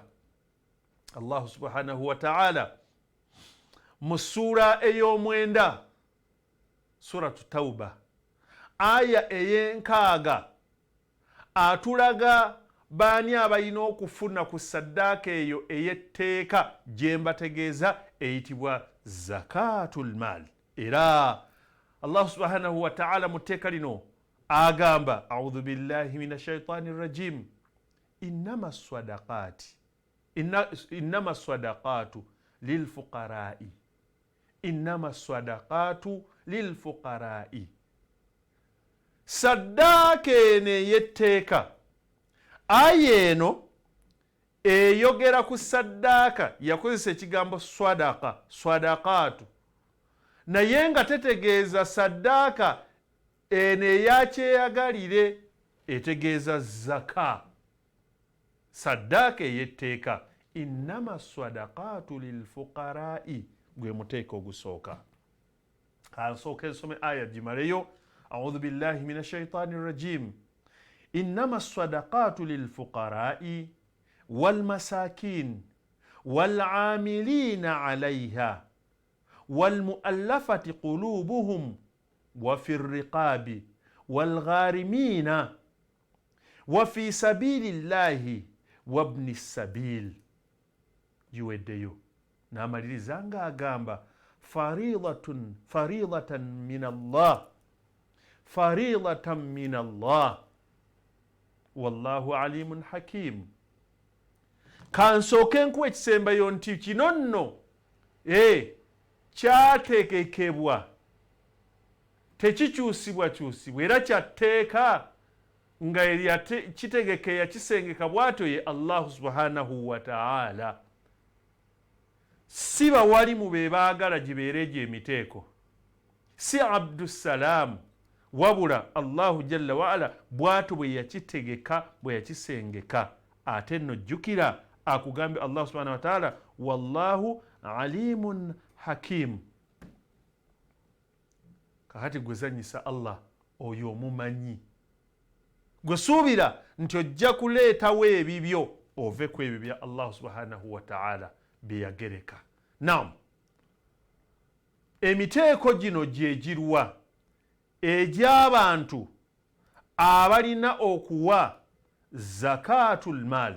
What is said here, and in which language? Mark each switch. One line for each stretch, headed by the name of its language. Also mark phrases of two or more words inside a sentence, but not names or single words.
Arabic: الله سبحانه وتعالى
Ganda: mu ssuura ey'omwenda, suratu Tawba, aya ey'enkaaga, atulaga baani abalina okufuna ku saddaaka eyo ey'etteeka gye mbategeeza eyitibwa
Arabic: زكاة المال.
Ganda: Era
Arabic: الله سبحانه وتعالى
Ganda: mu tteeka lino agamba
Arabic: أعوذ بالله من الشيطان الرجيم إنما الصدقات للفقراء إنما الصدقات للفقراء.
Ganda: Saddaaka eno ey'etteeka aya eno eyogera ku saddaaka yakozesa ekigambo swadaqatu naye nga tetegeeza saddaaka eno eyakyeyagalire etegeeza zaka. Saddaaka ey'etteeka
Arabic: إنما الصدقات للفقراء
Ganda: gwe muteeka ogusooka. Kansooka ensome aya gimaleyo.
Arabic: أعوذ بالله من الشيطان الرجيم إنما الصدقات للفقراء والمساكين والعاملين عليها والمؤلفة قلوبهم وفي الرقاب والغارمين وفي سبيل الله وابن السبيل.
Ganda: Giweddeyo n'amaliriza nga agamba
Arabic: فريضة من الله فريضة من الله والله عليم حكيم.
Ganda: Kansooke nkuwa ekisembayo nti kino nno kyateekekebwa tekikyusibwakyusibwa era kyatteeka nga kitegeke yakisengeka bw'atyo ye
Arabic: الله سبحانه وتعالى.
Ganda: Si bawalimu be baagala gibeere egyo emiteeko, si Abdussalam, wabula
Arabic: الله جل وعلا
Ganda: bw'atyo bwe yakitegeka bwe yakisengeka. Ate nno jjukira akugambye
Arabic: الله سبحانه وتعالى والله عليم حكيم.
Ganda: Kakati gwezanyisa Allah oyo omumanyi, gwe suubira nti ojja kuleetawo ebibyo ove ku ebyo bya
Arabic: الله سبحانه وتعالى
Ganda: bye yagereka. Naam, emiteeko gino gye girwa egy'abantu abalina okuwa
Arabic: زكاة المال.